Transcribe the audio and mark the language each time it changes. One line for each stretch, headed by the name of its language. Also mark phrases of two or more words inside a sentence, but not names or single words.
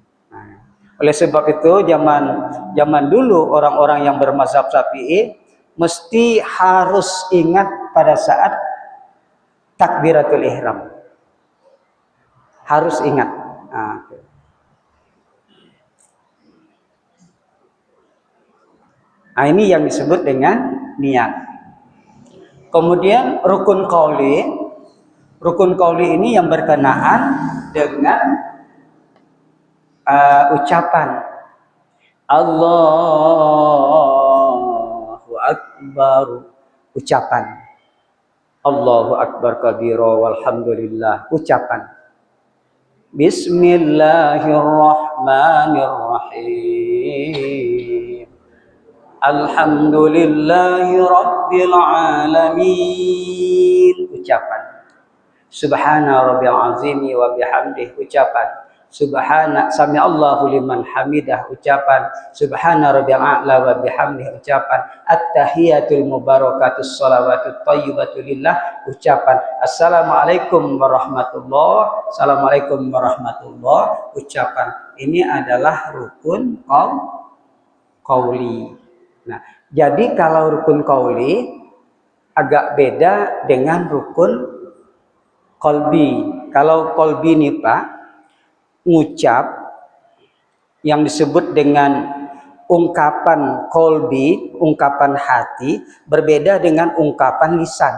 Indonesian: Oleh sebab itu zaman dulu orang-orang yang bermazhab Syafi'i mesti harus ingat pada saat
Arabic: تكبيرة الإحرام.
Indonesian: Harus ingat. Nah, ini yang disebut dengan niat. Kemudian rukun qauli. Rukun qauli ini yang berkenaan dengan ucapan
Arabic: الله أكبر.
Indonesian: Ucapan
Arabic: الله أكبر كبيرا والحمد لله.
Indonesian: Ucapan Bismillahirrahmanirrahim.
Arabic: الحمد لله رب العالمين.
Indonesian: Ucapan
Arabic: سبحان ربي العظيم وبحمده.
Indonesian: Ucapan
Arabic: سبحان سمع الله لمن حمده.
Indonesian: Ucapan
Arabic: سبحان ربي الأعلى وبحمده.
Indonesian: Ucapan
Arabic: التحيات المباركات الصلوات الطيبات لله.
Indonesian: Ucapan
Arabic: السلام عليكم ورحمة الله. السلام عليكم ورحمة الله.
Indonesian: Ucapan ini adalah rukun qauli. Nah, jadi kalau rukun qauli agak beda dengan rukun qalbi. Kalau qalbi nih Pak, ngucap yang disebut dengan ungkapan qalbi, ungkapan hati, berbeda dengan ungkapan lisan.